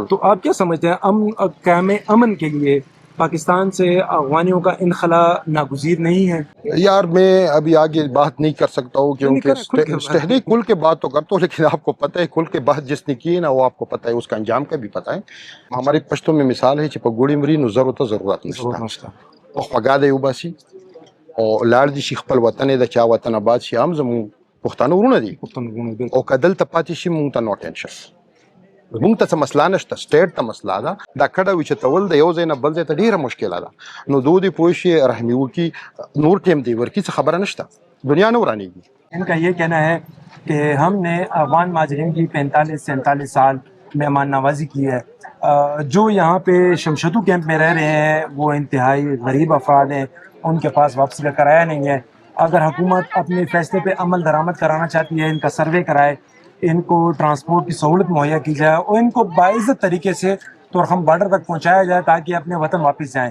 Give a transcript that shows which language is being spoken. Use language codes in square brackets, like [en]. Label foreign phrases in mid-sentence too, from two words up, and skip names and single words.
[ur] تو آپ کیا سمجھتے ہیں قیام امن کے لیے پاکستان سے افغانیوں کا انخلا ناگزیر نہیں ہے؟ یار میں ابھی آگے بات نہیں کر سکتا ہوں کیونکہ نہیں کھل کے بات تو کرتا ہوں، لیکن آپ کو پتہ ہے کھل کے بات جس نے کی ہے نا وہ آپ کو پتہ ہے اس کا انجام کا بھی پتہ ہے. ہمارے پشتوں میں مثال ہے [ps] چپگوڑی مری نو ضرورت نشته او خواږه دی وباسي او لاړ دي شي خپل وطن د چا وطن آباد شي. هم زموږ پښتانه ورونه دي او که دلته پاتې شي مونږ ته نو ټینشن، مونږ ته څه مسله نشته، سټیټ ته مسله ده. دا کډه وچتول د یو ځای نه بل ځای ته ډېره مشکله ده. نو دو دې پوه شي رحمي وکړي، نور ټیم دی ورکړي، څه خبره نشته، دنیا نه ورانېږي. [ur] ان کا یہ کہنا ہے کہ ہم نے افغان مہاجرین کی 45 سے 47 سال مہمان نوازی کی ہے. جو یہاں پہ شمشتو کیمپ میں رہ رہے ہیں وہ انتہائی غریب افراد ہیں، ان کے پاس واپسی کا کرایہ نہیں ہے. اگر حکومت اپنے فیصلے پہ عمل درآمد کرانا چاہتی ہے، ان کا سروے کرائے، ان کو ٹرانسپورٹ کی سہولت مہیا کی جائے اور ان کو باعزت طریقے سے تورخم بارڈر تک پہنچایا جائے تاکہ اپنے وطن واپس جائیں.